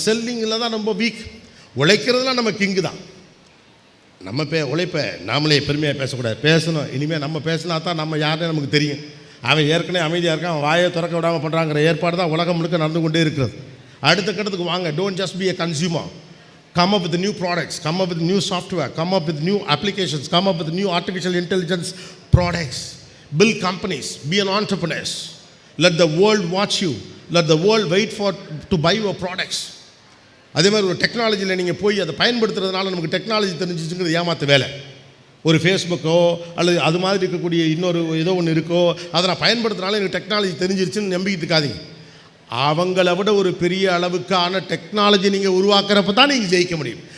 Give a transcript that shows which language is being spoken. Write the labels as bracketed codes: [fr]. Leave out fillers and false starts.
[ta] செல்லிங்கில் தான் ரொம்ப வீக். உழைக்கிறதுலாம் நம்ம கிங்கு தான். நம்ம உழைப்ப நாமளே பெருமையாக பேசக்கூடாது, பேசணும். இனிமேல் நம்ம பேசினா தான் நம்ம யாருன்னு நமக்கு தெரியும். அவன் ஏற்கனவே அமைதியாக இருக்கான், அவன் வாயை திறக்க விடாமல் பண்ணுறாங்கிற ஏற்பாடு தான் உலகம் முழுக்க நடந்து கொண்டே இருக்கிறது. அடுத்த கட்டத்துக்கு வாங்க. [en] Don't just be a consumer. Come up with new products, come up with new software, come up with new applications, come up with new artificial intelligence products. Build companies, be an entrepreneur. Let the world watch you. Let the world wait to buy your products. [ta] அதே மாதிரி ஒரு டெக்னாலஜியில் நீங்கள் போய் அதை பயன்படுத்துறதுனால நமக்கு technology தெரிஞ்சிச்சுங்கிறது ஏமாற்ற வேலை. ஒரு ஃபேஸ்புக்கோ அல்லது அது மாதிரி இருக்கக்கூடிய இன்னொரு ஏதோ ஒன்று இருக்கோ அதை நான் பயன்படுத்துனாலும் எனக்கு டெக்னாலஜி தெரிஞ்சிருச்சுன்னு நம்பிக்கிட்டு இருக்காதீங்க. அவங்கள விட ஒரு பெரிய அளவுக்கான டெக்னாலஜி நீங்கள் உருவாக்குறப்ப தான் நீங்கள் ஜெயிக்க முடியும்.